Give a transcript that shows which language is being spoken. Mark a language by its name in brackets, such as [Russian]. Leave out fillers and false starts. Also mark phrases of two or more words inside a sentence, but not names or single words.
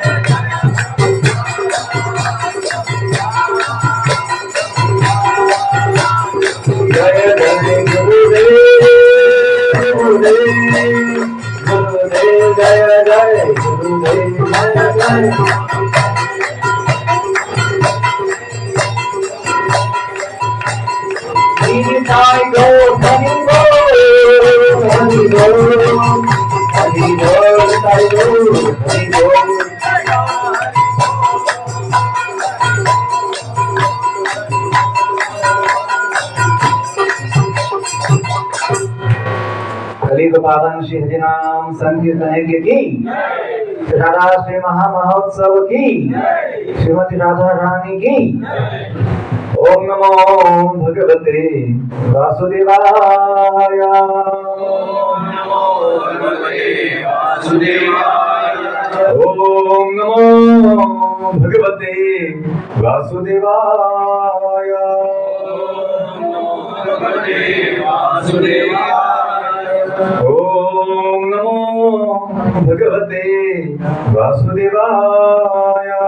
[Hindi] जय जय गुरुदेव गुरुदेव गुरुदेव जय जय गुरुदेव जय जय Hare Go, Hare Go, Hare Go, Hare Go, Hare Go, Hare Go. कलियुग पावन श्री हरिनाम संकीर्तन की राधा श्री महामहोत्सव की श्रीमती राधा रानी की [Sanskrit] ओम नमो भगवते वासुदेवाय ओम नमो भगवते वासुदेवाय ओम नमो भगवते वासुदेवाय ओम नमो भगवते वासुदेवाय ओम नमो भगवते वासुदेवाय